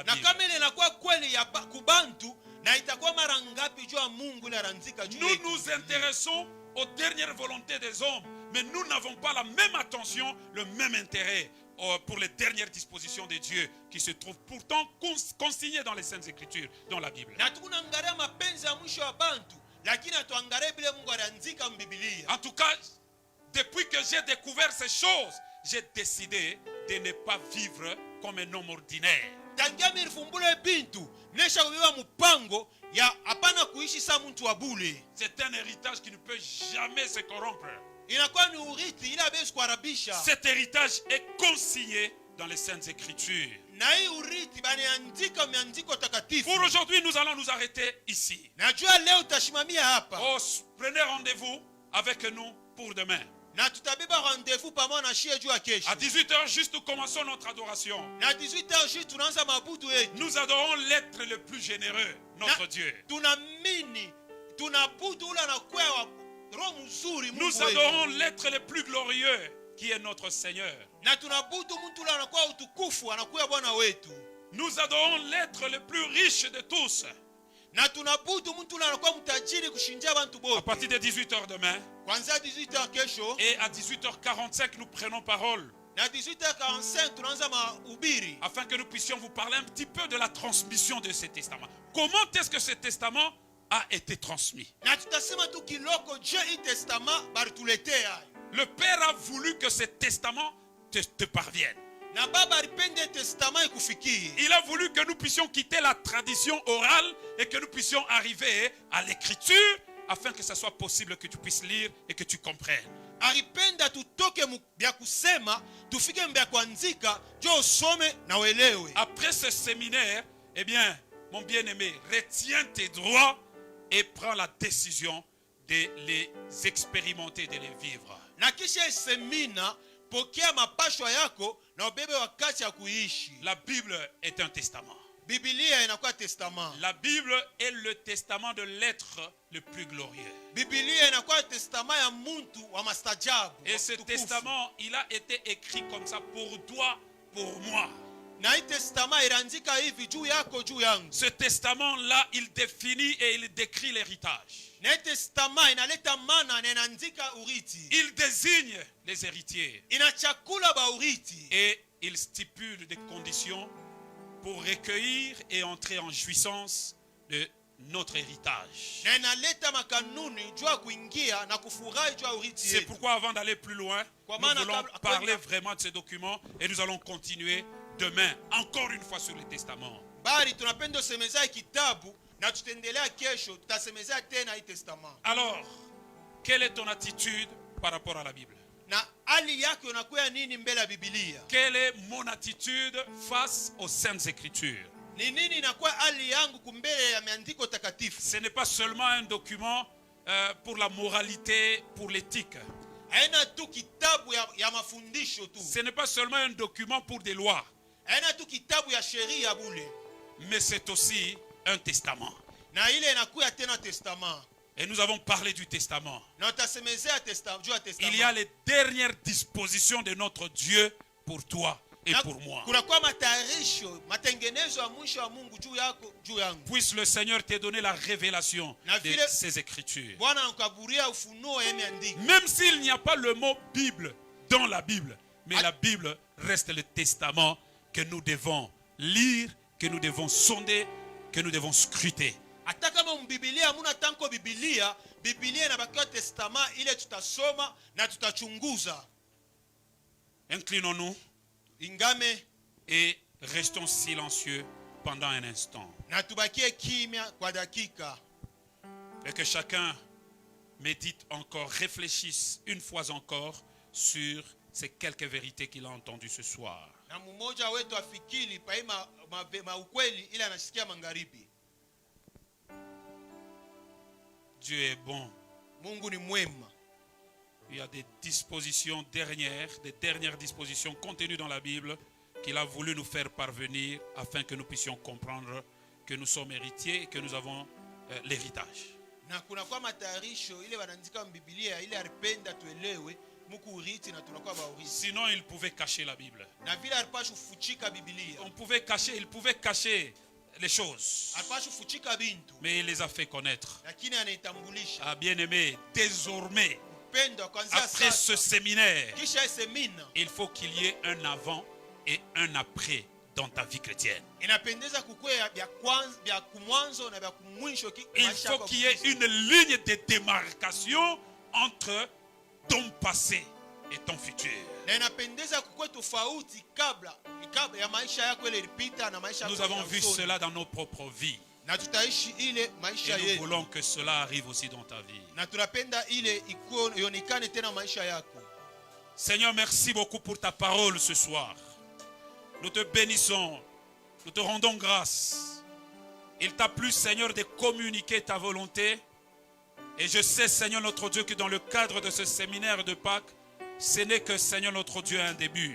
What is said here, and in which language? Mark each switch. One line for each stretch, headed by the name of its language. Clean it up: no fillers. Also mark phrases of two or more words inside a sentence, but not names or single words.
Swahili: Na Bible. kama ile inakuwa kweli ya kubantu, na itakuwa mara ngapi juu ya Mungu ile anaanzika juu
French: Nous
Swahili: yetu.
French: nous intéressons aux dernières volontés des hommes, mais nous n'avons pas la même attention, le même intérêt pour les dernières dispositions de Dieu qui se trouvent pourtant consignées dans les Saintes Écritures, dans la Bible.
Swahili: Na tunaangalia mapenzi ya mwisho ya bantu, lakini atuangalie bile Mungu aliandika mbiblia.
French: En tout cas, depuis que j'ai découvert ces choses, j'ai décidé de ne pas vivre comme un homme ordinaire.
Swahili: Tangia milifumbule bintu, nesha kubeba mpango ya hapana kuishi sa mtu wa bule.
French: C'est un héritage qui ne peut jamais se corrompre.
Swahili: Inakuwa ni urithi ila hawezi kuharibisha.
French: Cet héritage est consigné dans les Saintes Écritures.
Swahili: Na hii urithi baniandika miandiko takatifu.
French: Pour aujourd'hui, nous allons nous arrêter ici.
Swahili: Najua leo utashimamia hapa.
French: Oh, prenez rendez-vous avec nous pour demain.
Swahili: Na tutabeba rendez-vous pamoja na shie juu ya kesho.
French: À 18h juste, nous commençons notre adoration.
Swahili: Na 18h juste tunaanza mabudu yetu.
French: Nous adorons l'être le plus généreux, notre Dieu.
Swahili: Tunamini, tunabudu ule anakuwa wa roho mzuri Mungu
French: Nous
Swahili: wetu.
French: adorons l'être le plus glorieux, qui est notre Seigneur.
Swahili: Na tunabudu mtu ule anakuwa utukufu, anakuwa Bwana wetu.
French: Nous adorons l'être le plus riche de tous.
Swahili: Na tunabudu mtu ule anakuwa mtajiri kushindia bantu
French: À
Swahili: bote.
French: partir de 18h demain,
Swahili: Kwanza 18h kesho
French: et à 18h45, nous prenons parole,
Swahili: na 18h45 tunaanza mahubiri
French: afin que nous puissions vous parler un petit peu de la transmission de ce testament. Comment est-ce que ce testament a été transmis?
Swahili: na tutasema tu kiloko je hii testament barituletea.
French: Le Père a voulu que ce testament te parvienne.
Swahili: Na baba alipende testament ikufikie.
French: Il a voulu que nous puissions quitter la tradition orale et que nous puissions arriver à l'écriture afin que ce soit possible que tu puisses lire et que tu comprennes.
Swahili: Alipenda tutoke bya kusema tufike mbya kuandika jo usome na uelewe.
French: Après ce séminaire, eh bien, mon bien-aimé, retiens tes droits et prends la décision de les expérimenter, de les vivre.
Swahili: Na kisha semina pokea mapashwa yako na ubebe wakati ya kuishi.
French: La Bible est un testament.
Swahili: Biblia inakuwa testament.
French: La Bible est le testament de l'être le plus glorieux.
Swahili: Biblia inakuwa testament ya muntu wa mastajabu.
French: Et ce testament, il a été écrit comme ça pour toi, pour moi.
Swahili: Na hii testament iliandika hivi juu yako juu yangu.
French: Ce testament-là, il définit et il décrit l'héritage.
Swahili: Na hii testament inaleta maana na inaandika urithi.
French: Il désigne les héritiers.
Swahili: Inachakula ba urithi.
French: Et il stipule des conditions pour recueillir et entrer en jouissance de notre héritage.
Swahili: Na inaleta makanuni juu ya kuingia na kufurahi juu ya urithi
French: C'est
Swahili: yetu.
French: pourquoi avant d'aller plus loin, nous voulons parler vraiment de ces documents et nous allons continuer demain, encore une fois sur le testament.
Swahili: Bali tunapenda semeza kitabu na tutaendelea kesho tutasemezea tena hii testament.
French: Alors, quelle est ton attitude par rapport à la Bible?
Swahili: Na hali yako inakuwa nini mbele ya Biblia?
French: Quelle est mon attitude face aux Saintes Écritures?
Swahili: Ni nini inakuwa hali yangu kumbele ya maandiko takatifu?
French: Ce n'est pas seulement un document pour la moralité, pour l'éthique.
Swahili: Haina tu kitabu ya mafundisho tu.
French: Ce n'est pas seulement un document pour des lois.
Swahili: Haina tu kitabu ya sheria bule.
French: Mais c'est aussi un testament.
Swahili: Na ile inakuwa tena testament.
French: Et nous avons parlé du testament.
Swahili: Na utasemezea testament juu ya testament.
French: Il y a les dernières dispositions de notre Dieu pour toi et
Swahili: Na
French: pour moi.
Swahili: kunakuwa matayarisho, matengenezo ya mwisho wa Mungu juu yako, juu yangu.
French: Puisse le Seigneur te donner la révélation
Swahili: Na
French: de
Swahili: vile
French: ces Écritures.
Swahili: Bwana anakukaburia ufunuo ya maandiko.
French: Même s'il n'y a pas le mot Bible dans la Bible, mais la Bible reste le testament que nous devons lire, que nous devons sonder, que nous devons scruter.
Swahili: Hata kama mbibilia hamuna tanko Biblia, Biblia inabakiwa testament ile tutasoma na tutachunguza.
French: Inclinons-nous Ingame et restons silencieux pendant un instant.
Swahili: na tubakie kimya kwa dakika.
French: Et que chacun médite encore, réfléchisse une fois encore sur ces quelques vérités qu'il a entendues ce soir.
Swahili: Na mmoja wetu afikiri pa ukweli ile anasikia magharibi.
French: Dieu est bon.
Swahili: Mungu ni mwema.
French: Il y a des dispositions dernières, des dernières dispositions contenues dans la Bible qu'il a voulu nous faire parvenir afin que nous puissions comprendre que nous sommes héritiers et que nous avons l'héritage.
Swahili: Na kuna kwa matayarisho ile wanaandika Biblia ile alipenda tuelewe muku urithi na tunakuwa ba urithi.
French: Sinon, il pouvait cacher la Bible.
Swahili: Na vile alipaswa kufuchika Biblia.
French: Il pouvait cacher les choses.
Swahili: Alipaswa kufuchika bintu.
French: Mais il les a fait connaître.
Swahili: Lakini anaitambulisha.
French: Ah, bien-aimé, désormais,
Swahili: Pendo kwanzia
French: après ce
Swahili: sasa.
French: séminaire,
Swahili: Kisha semina.
French: il faut qu'il y ait un avant et un après dans ta vie chrétienne.
Swahili: Inapendeza kukue ya kwanza ya kumwanzo na ya kumwisho
French: Il faut qu'il y ait une ligne de démarcation entre ton passé et ton futur.
Swahili: Na inapendeza kukue tofauti kabla ya maisha yako ile ilipita na maisha yako.
French: Nous avons vu cela dans nos propres vies.
Swahili: Na tutaishi ile maisha
French: Et nous
Swahili: yetu.
French: voulons que cela arrive aussi dans ta vie.
Swahili: Na tunapenda ile ionekane tena maisha yako.
French: Seigneur, merci beaucoup pour ta parole ce soir. Nous te bénissons. Nous te rendons grâce. Il t'a plu, Seigneur, de communiquer ta volonté. Et je sais, Seigneur notre Dieu, que dans le cadre de ce séminaire de Pâques, ce n'est que, Seigneur notre Dieu, un début.